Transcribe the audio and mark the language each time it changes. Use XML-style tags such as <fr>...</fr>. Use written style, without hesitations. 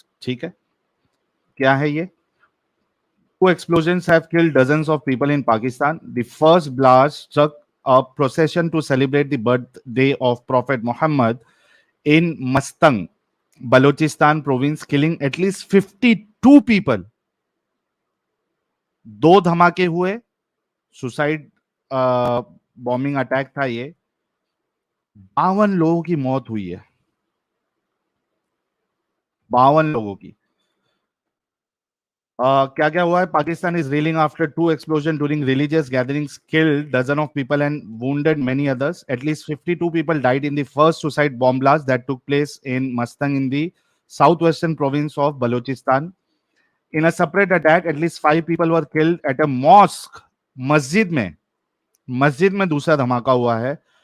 <ur>ٹھیک ہے, کیا ہے یہ؟</ur> <en>Two explosions have killed dozens of people in Pakistan. The first blast struck a procession to celebrate the birthday of Prophet Muhammad in Mastang, Balochistan province, killing at least 52 people.</en> <ur>دو دھماکے ہوئے,</ur> <en>suicide bombing attack</en> <ur>تھا یہ. 52 لوگوں کی موت ہوئی ہے, 52 لوگوں کی. کیا کیا ہوا ہے؟</ur> <en>Pakistan is reeling after two explosions during religious gatherings killed dozens of people and wounded many others. At least 52 people died in the first suicide bomb blast that took place in Mustang in the southwestern province of Balochistan. In a separate attack, at least 5 people were killed at a mosque.</en> <ur>مسجد میں دوسرا دھماکہ ہوا ہے.</ur>